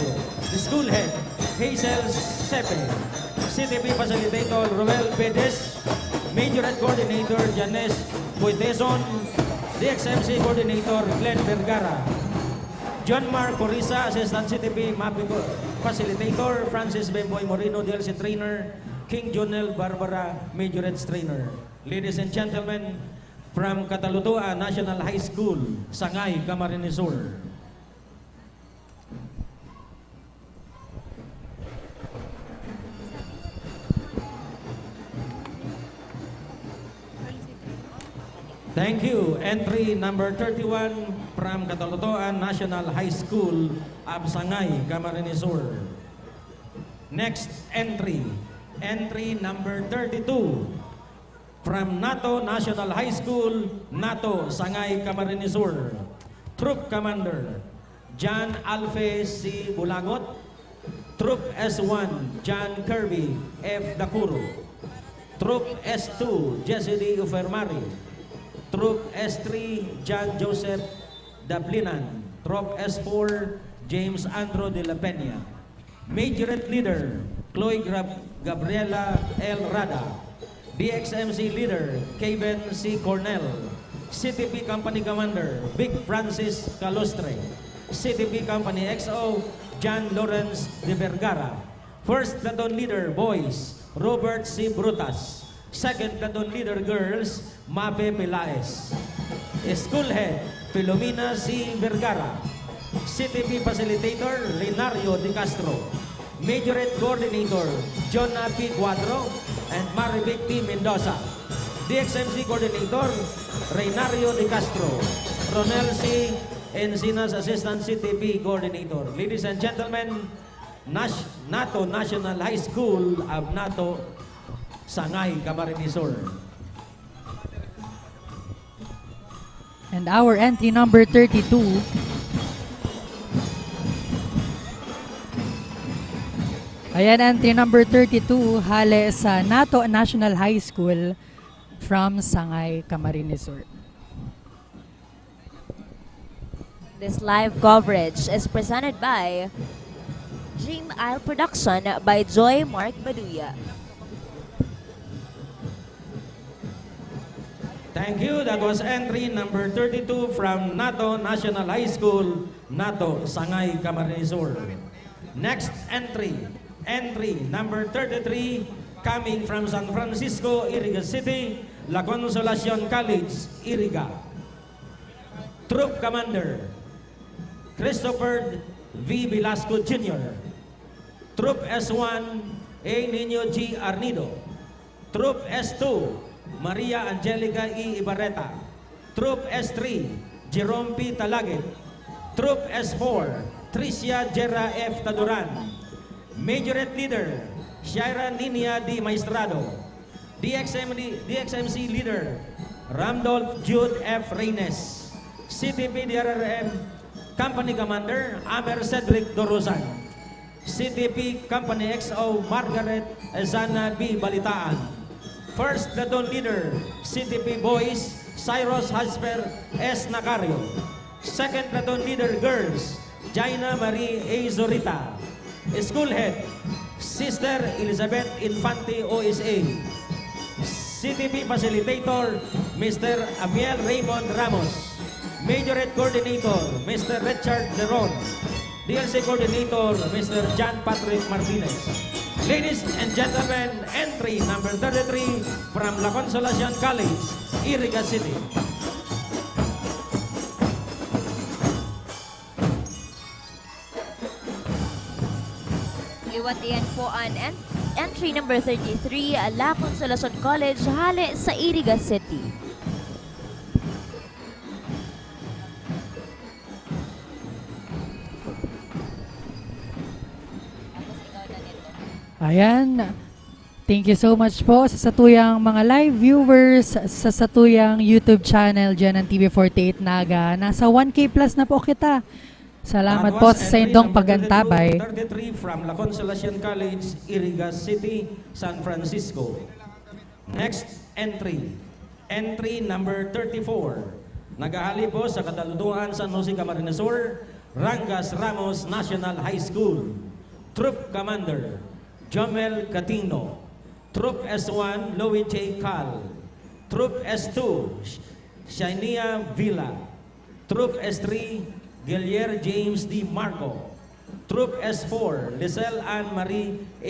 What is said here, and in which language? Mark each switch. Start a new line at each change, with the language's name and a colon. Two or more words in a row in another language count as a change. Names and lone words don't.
English: School head, Hazel Sepe. CTP facilitator, Roel Pedes. Majorette coordinator, Janes Puiteson. DXMC coordinator, Glenn Vergara. John Mark Corisa, Assistant CTP Mapping Facilitator, Francis Bemboy Moreno, DLC Trainer, King Jonel Barbara, Majorettes Trainer. Ladies and gentlemen, from Catalutua National High School, Sangay, Camarines Sur. Thank you. Entry number 31 from Catalutoan National High School, Absangay, Camarines Sur. Next entry. Entry number 32 from NATO National High School, NATO, Sangay, Camarines Sur. Troop Commander, John Alfe C. Bulagot. Troop S1, John Kirby F. Dakuro. Troop S2, Jesse D. Ufermari. Troop S3, John Joseph Dablinan. Troop S4, James Andro de la Peña. Majorette Leader, Chloe Gabriela L. Rada. DXMC Leader, Kevin C. Cornell. CTP Company Commander, Big Francis Calostre. CTP Company XO, John Lawrence de Vergara. First Platoon Leader, Boys, Robert C. Brutas. Second Platoon Leader, Girls, Mape Pelaez. School Head, Filomena C. Vergara. CTP Facilitator, Renario De Castro. Majorette Coordinator, Jonah P. Cuadro and Marivic T. Mendoza. DXMC Coordinator, Renario De Castro. Ronel C. Encinas, Assistant CTP Coordinator. Ladies and gentlemen, NATO National High School of NATO, Sangay, Camarines Sur. And our entry number 32, ayan, entry number 32,
Bikol: hale sa
English: NATO National High School from Sangay, Camarines Sur. This live coverage is presented by Dream Isle Production by Joy Mark Baduya. Thank you. That was entry number 32 from NATO National High School, NATO, Sangay, Camarines Sur. Next entry. Entry number 33 coming from San Francisco, Iriga City, La Consolacion College, Iriga. Troop Commander, Christopher V. Velasco Jr. Troop S1, A. Nino G. Arnido. Troop S2, Maria Angelica E. Ibarreta. Troop S3, Jerome P. Talagit. Troop S4, Tricia Jera F. Taduran. Majorette Leader, Shaira Ninia D. Maestrado. DXMC Leader, Ramdolph Jude F. Reynes. CTP DRRM Company Commander, Amer Cedric Dorosan. CTP Company XO, Margaret Ezana B. Balitaan. First Platoon Leader, CTP Boys, Cyrus Hasper S. Nacario. Second Platoon Leader, Girls, Jaina Marie A. Zorita. School Head, Sister Elizabeth Infante OSA. CTP Facilitator, Mr. Amiel Raymond Ramos. Majorette Coordinator, Mr. Richard Leron. DLC Coordinator, Mr. John Patrick Martinez. Ladies and gentlemen, entry number 33 from La Consolacion College, Iriga City.
Bikol: Iwatian po ang
English: entry number 33,
Bikol: La Consolacion College, hale sa Iriga City. Ayan.
English: Thank you so much
Bikol: po sa satuyang mga
English: live viewers
Bikol: sa satuyang YouTube channel dyan ng TV48 Naga. Nasa 1K plus na po kita. Salamat po sa inyong pagantabay.
English: 33 from La Consolacion College, Iriga City, San Francisco. Next entry. Entry number 34
Bikol: Nagahali po sa
English: Kataluduan San Jose Camarines Sur, Rangas Ramos National High School. Troop Commander, Jomel Catino. Troop S1, Louis J. Cal. Troop S2, Shania Villa. Troop S3, Gilier James D. Marco. Troop S4, Lisel Ann Marie A.